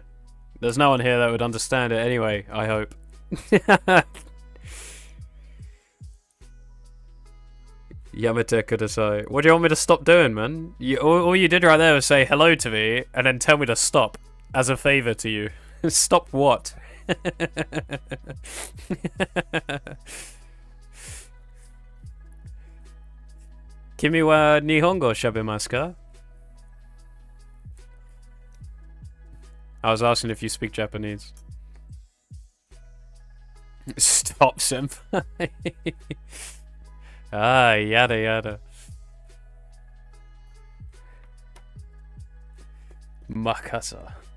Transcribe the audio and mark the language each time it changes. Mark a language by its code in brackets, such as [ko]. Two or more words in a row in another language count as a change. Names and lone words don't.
[en] There's no one here that would understand it anyway, I hope. [ja] やめてください. [en] What do you want me to stop doing, man? All you did right there was say hello to me and then tell me to stop as a favor to you. Stop what? [ja] 君は日本語しゃべりますか? [en] I was asking if you speak Japanese. Stop, senpai. [ja] あ、やだ。まかさ.